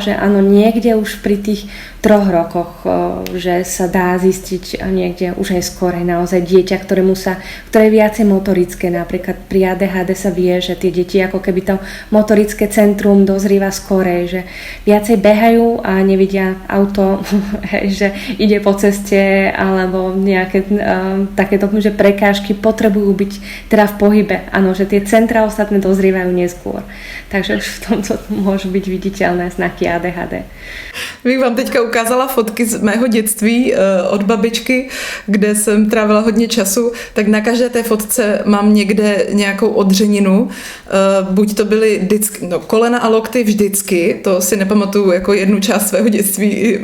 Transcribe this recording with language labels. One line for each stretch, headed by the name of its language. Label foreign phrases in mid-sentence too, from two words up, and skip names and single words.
Slovak: že áno, niekde už pri tých 3 rokoch, že sa dá zistiť niekde už aj skorej naozaj dieťa, ktoré je viacej motorické, napríklad pri ADHD sa vie, že tie deti ako keby to motorické centrum dozrieva skorej, že viacej behajú a nevidia auto, že ide po ceste alebo nejaké takéto, že prekážky potrebujú byť teda v pohybe. Áno, že tie centra ostatné dozrievajú neskôr. Takže už v tomto môžu byť viditeľné znaky ADHD.
Czech: Bych vám teďka ukázala fotky z mého dětství od babičky, kde jsem trávila hodně času, tak na každé té fotce mám někde nějakou odřeninu. Buď to byly kolena a lokty vždycky, to si nepamatuju jako jednu část svého dětství.